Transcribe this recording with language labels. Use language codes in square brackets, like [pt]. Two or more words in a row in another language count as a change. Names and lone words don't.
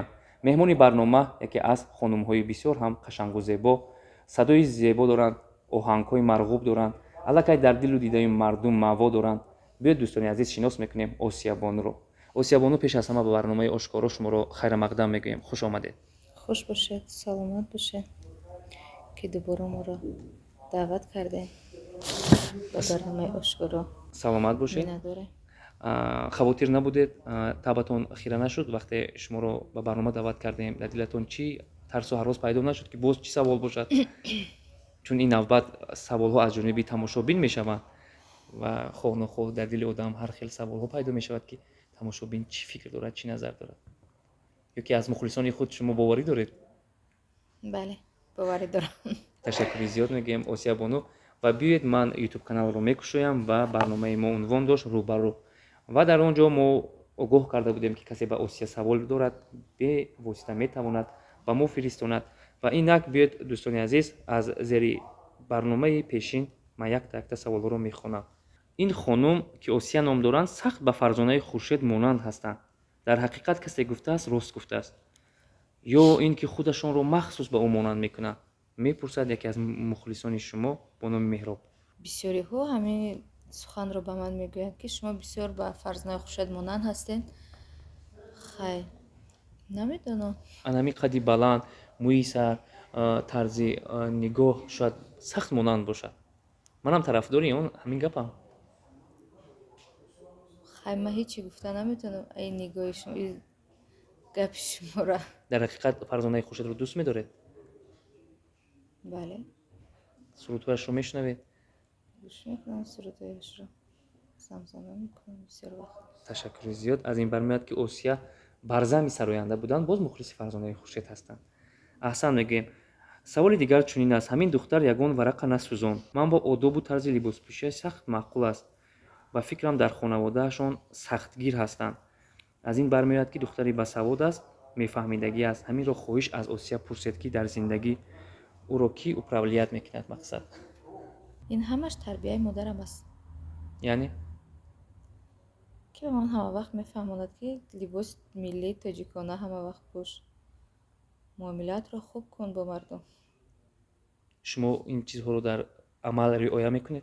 [tg] меҳмони барнома яке аз хонумҳои бисёр ҳам қашангу зебо, садои зебо доранд, оҳангҳои марғуб доранд, аллакай дар дилу дидаи мардум маъво доранд. биёед дӯстони азиз шинос мекунем Осия Бонуро. Осия Бону, пеш аз ҳама ба барномаи ошкоро шуморо хайрамақдам мегӯем. хуш омадед. [fa] خوش باشید، سلامت باشید که دوباره ما را دعوت کردین به برنامه اشکارا. [tg] саломат бошед. [fa] نداره. [tg] хавотир набудед, табатон хира нашуд вақте шуморо ба барнома даъват кардем? дар дилатон чӣ тарсу ҳарос пайдо нашуд ки боз чӣ савол бошад? чун ин навбат саволҳо аз ҷониби тамошобин мешаванд ва хоҳ нохоҳ дар дили одам ҳар хел саволҳо пайдо мешавад ки тамошобин чӣ фикр дорад, чӣ назар дорад. ё ки аз мухлисони худ шумо боварӣ доред? [fa] بله باوری دارم. [tg] ташаккури зиёд мегӯем Осия Бону. ва биёед ман ютуб каналро мекушоям ва барномаи мо унвон дошт рӯбарӯ, ва дар он ҷо мо огоҳ карда будем ки касе ба Осия савол дорад бевосита метавонад ба мо фиристонад. ва инак биёед дӯстони азиз, аз зери барномаи пешин ман якта саволҳоро мехонам. ин хонум ки Осия ном доранд сахт ба фарзонаи Хуршед монанд ҳастанд. дар ҳақиқат касе гуфтааст рост гуфтааст ё ин ки худашонро махсус ба ӯ монанд мекунанд? мепурсад яке аз мухлисони шумо бо номи Меҳроб. [fa] بسیاری ها همین سخن رو به من میگویند که شما بسیار به فرزانه خورشید مانند هستین. خیر نمیدونم. [tg] анами қадди баланд, мӯи сар, тарзи нигоҳ шояд сахт монанд бошад. манам тарафдори он ҳамин гапам. [fa] خیر من هیچی گفته نمیتونم. این نگاه شما، این گپ شما را. [tg] дар ҳақиқат фарзонаи Хуршедро дӯст медоред? [fa] بله [tg] сурудҳояшро мешунавед? [fa] گوش میکنم سرودایش را. زمزمه میکنم بسیار وقت. [tg] ташаккури зиёд. аз ин бармеояд ки Осия барзами сароянда буданд, боз мухлиси фарзонаи Хуршед ҳастанд. аҳсан мегӯем. саволи дигар чунин аст: ҳамин духтар ягон варақа насӯзон. ман бо одобу тарзи либоспӯшияш сахт маъқул аст. ба фикрам дар хонаводаашон сахтгир ҳастанд. аз ин бармеояд ки духтари басавод аст, мефаҳмидагӣ аст. ҳаминро хоҳиш аз Осия пурсед ки дар зиндагӣ ӯро кӣ управлият мекунад мақсад. [fa] این همش تربیه مادرم است [tg] яъне [fa] که به من همه وقت میفهماند که لباس ملی تاجیکانه همه وقت پوش. معاملات را خوب کن با مردم. [tg] шумо ин чизҳоро дар амал риоя мекунед?